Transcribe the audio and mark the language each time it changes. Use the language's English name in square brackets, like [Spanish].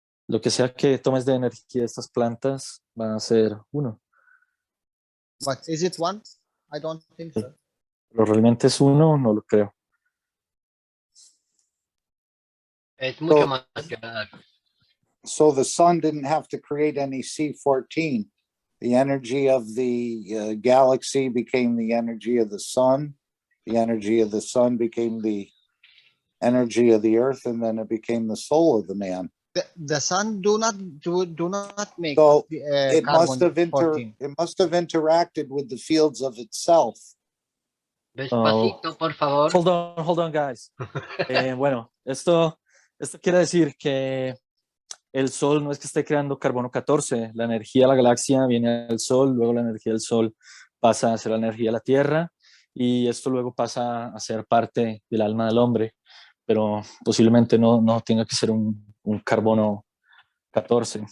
[Spanish] Lo que sea que tomes de energía de estas plantas va a ser uno. [English] But is it one? I don't think so. [Spanish] Pero realmente es uno, no lo creo. Es mucho más que nada. [English] So the sun didn't have to create any C14. The energy of the galaxy became the energy of the sun. The energy of the sun became the energy of the earth, and then it became the soul of the man. The sun do not make So the, it must have 14. it must have interacted with the fields of itself. [Spanish] Despacito, por favor. [English] Hold on, guys. [Spanish] Bueno, esto quiere decir que el Sol no es que esté creando carbono 14. La energía de la galaxia viene del Sol, luego la energía del Sol pasa a ser la energía de la Tierra y esto luego pasa a ser parte del alma del hombre, pero posiblemente no tenga que ser un carbono 14.